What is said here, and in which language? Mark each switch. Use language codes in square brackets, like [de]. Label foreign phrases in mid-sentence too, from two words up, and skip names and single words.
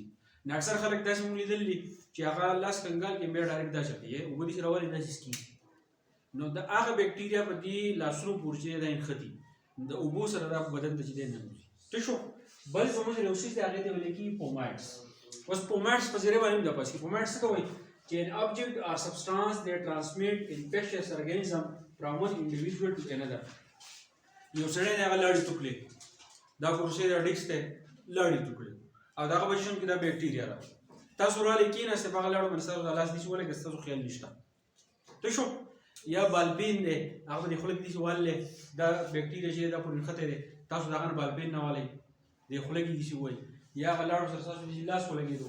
[ps] نو اکثر خلک داسې موږ لیدلي دي چې هغه لاس کنګال کې بیا ډایرکټ دا چل کوي اوبه داسې راولي داسې څکي نو د هغه بکټیریا په دې لاسونو پورې چې دی دا نښتي د اوبو سره دا بدن ته چې دی ننوځي. ټیک شو؟ بل زموږ یو څیز دی هغې ته ویل کېږي پوماډس. اوس پوماډس په ذریعه باندې هم دا پاس کېږي. پوماډس څه ته وایي؟ [en] چې an object or substance that transmit infectious organism from one individual to another. [ps] یو سړی دی هغه لاړې توکړې دا کورسۍ دا ډیسک دی لاړې توکړې او د هغه په جسم کې دا بکټیریا ده. تاسو رالې کېناستئ په هغه لاړو باندې ستاسو دا لاس داسې ولګېد ستاسو خیال نشته. ټیک شو؟ یا بالبین دی هغه باندې خوله کې داسې واللی دا بکټیریا چې دی دا پورې نښتی دی تاسو د هغه نه بالبین نه والئ د خوله کې داسې ووایي یا هغه لاړو سره ستاسو داسې لاس ولګېدو.